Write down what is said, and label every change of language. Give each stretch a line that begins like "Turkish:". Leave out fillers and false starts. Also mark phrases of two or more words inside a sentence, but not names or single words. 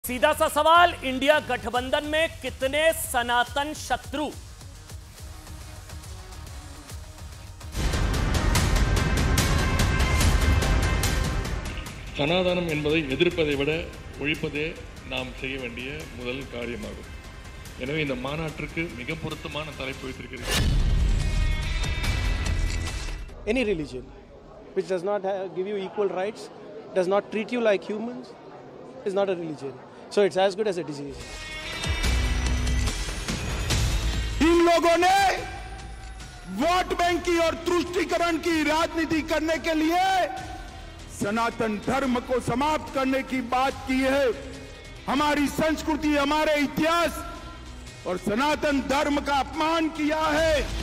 Hindi: सीधा सा सवाल, इंडिया गठबंधन में कितने सनातन शत्रु?
Tamil: சனாதனம் என்பதை எதிர்ப்பதை விட ஒழிப்பதே நாம் செய்ய வேண்டிய முதல் காரியமாகும். எனவே இந்த மாநாட்டிற்கு மிக பொருத்தமான தலைப்பு வைத்திருக்கிறேன்.
English: Any religion which does not give you equal rights, does not treat you like humans, is not a religion. So it's as good as a disease.
Hindi: इन लोगों ने वोट बैंक की और तुष्टीकरण की राजनीति करने के लिए सनातन धर्म को समाप्त करने की बात की है. हमारी संस्कृति, हमारे इतिहास और सनातन धर्म का अपमान किया है.